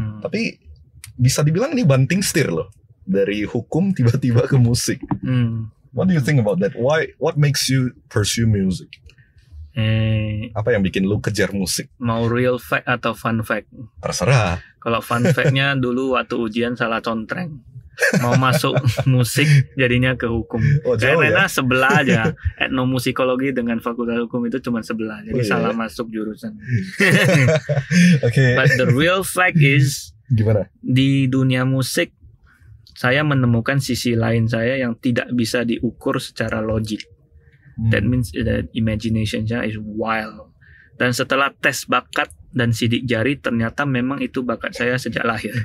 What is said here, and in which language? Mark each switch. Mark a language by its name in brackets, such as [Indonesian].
[Indonesian] Tapi bisa dibilang ini banting setir loh, dari hukum tiba-tiba ke musik. [English] What do you think about that? What makes you pursue music? [Indonesian] Apa yang bikin lu kejar musik? Mau real fact atau fun fact? Terserah. Kalau fun fact-nya dulu waktu ujian salah contreng. Mau masuk musik jadinya ke hukum. Karena sebelah aja. Etnomusikologi dengan fakultas hukum itu cuma sebelah. Jadi salah masuk jurusan. [English] Okay. But the real fact is, [Indonesian] gimana? Di dunia musik saya menemukan sisi lain saya yang tidak bisa diukur secara logik. [English] That means that imagination-nya is wild. [Indonesian] Dan setelah tes bakat dan sidik jari, ternyata memang itu bakat saya sejak lahir.